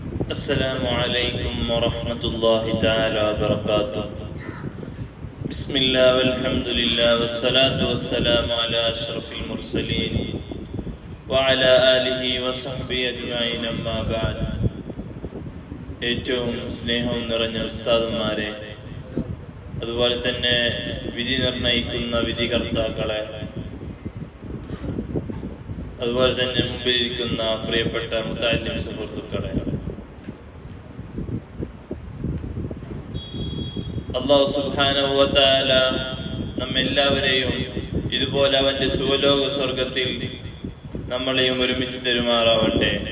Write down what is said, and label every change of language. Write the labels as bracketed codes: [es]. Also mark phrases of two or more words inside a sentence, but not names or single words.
[ar] السلام عليكم ورحمة الله تعالى وبركاته. بسم الله والحمد لله والصلاة والسلام على أشرف المرسلين وعلى آله وصحبه أجمعين أما بعد. [ml] ഏറ്റവും സ്നേഹം നിറഞ്ഞ ഉസ്താദന്മാരെ, അതുപോലെ തന്നെ വിധി നിർണയിക്കുന്ന വിധികർത്താക്കളെ, അതുപോലെ തന്നെ മുമ്പിലിരിക്കുന്ന പ്രിയപ്പെട്ട മുത്തഅല്ലിം സുഹൃത്തുക്കളെ, [ar] الله سبحانه وتعالى [ml] നമ്മെല്ലാവരെയും ഇതുപോലെ അവന്റെ സുവലോക സ്വർഗത്തിൽ നമ്മളെയും ഒരുമിച്ച് തരുമാറാവട്ടെ.